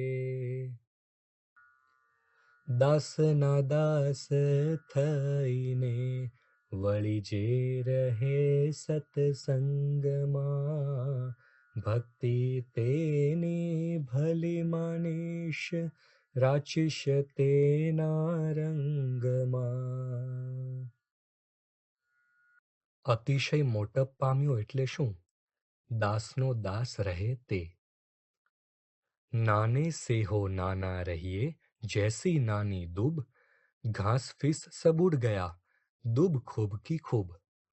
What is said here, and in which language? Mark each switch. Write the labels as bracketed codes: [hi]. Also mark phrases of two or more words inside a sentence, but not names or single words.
[gu] દાસના દાસ થઈને વળી જે રહે સત્સંગમાં, ભક્તિ તેની ભલી માનીશ રાચીશ તેના રંગમાં. અતિશય મોટપ પામ્યો એટલે શું? દાસનો દાસ રહે તે. [hi] नाने से हो नाना रहिए, जैसी नानी दुब, घास फीस सब उड़ गया, दुब खूब की खूब.